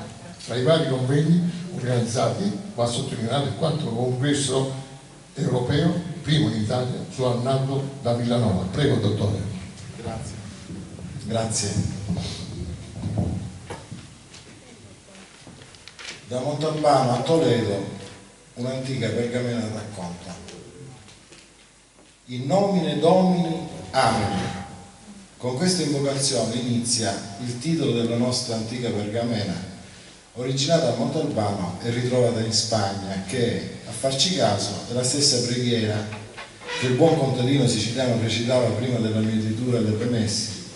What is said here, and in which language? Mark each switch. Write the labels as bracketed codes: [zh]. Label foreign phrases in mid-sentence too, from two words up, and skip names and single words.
[it] Tra i vari convegni organizzati va sottolineato il quarto congresso europeo, primo in Italia, su Arnaldo da Villanova. Prego, dottore. Grazie. Da Montalbano a Toledo un'antica pergamena racconta: [la] in nomine Domini, Amen. [it] Con questa invocazione inizia il titolo della nostra antica pergamena, originata a Montalbano e ritrovata in Spagna, che, a farci caso, è la stessa preghiera che il buon contadino siciliano recitava prima della mietitura delle messi.